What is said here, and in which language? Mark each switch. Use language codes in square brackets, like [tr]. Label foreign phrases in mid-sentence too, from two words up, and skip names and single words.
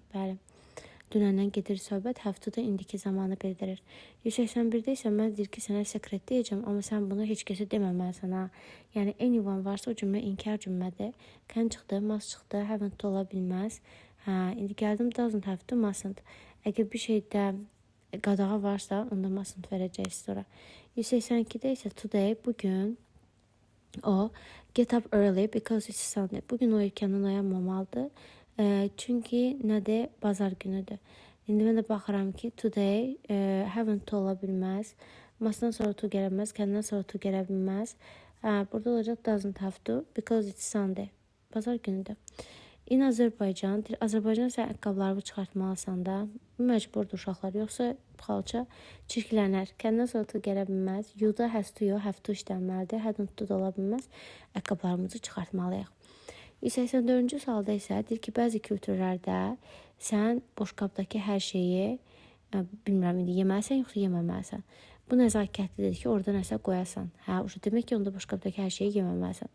[az] Bəli. Dünəndən gedir söhbət, həftədə indiki zamanı bildirir. 181-də isə mən deyir ki, sənə sekret deyəcəm, amma sən bunu heç kəsə deməməlisən ha. Yəni anyone varsa o cümlə inkar cümlədir. Can çıxdı, must çıxdı, haven't ola bilməz. İndi gəldim [en] doesn't have to, [az] mustn't. Əgər bir şeydə qadağa varsa, onda mustn't verəcəyiz sonra. 182-də isə today, bugün o [en] get up early because it's Sunday. [az] Bugün o erkəndən oyanmamalıdır. Çünki nədir? Bazar günüdür. İndi mən də baxıram ki, [en] today haven't to [az] ola bilməz. Must'dan sonra to gələ bilməz, can'dan sonra to gələ bilməz. Burada olacaq [en] doesn't have to because it's Sunday. [az] Bazar günüdür. In Azərbaycan, Azərbaycan sən əqqablarını çıxartmalısan da, məcburdur uşaqlar, yoxsa xalça çirklənər. Can'dan sonra to gələ bilməz. You'da [en] has to, have to [az] işlənməlidir. [en] Hadn't to [az] da ola bilməz. Əqqablarımızı çıxartmalıyıq. 184-cü sualda isə deyir ki, bəzi kültürlərdə sən boşqabdakı hər şeyi, bilmirəm, indi yeməlisən, yoxsa yeməməlisən. Bu nəzakətlidir ki, orada nəsə qoyasan. Demək ki, onda boşqabdakı hər şeyi yeməməlisən.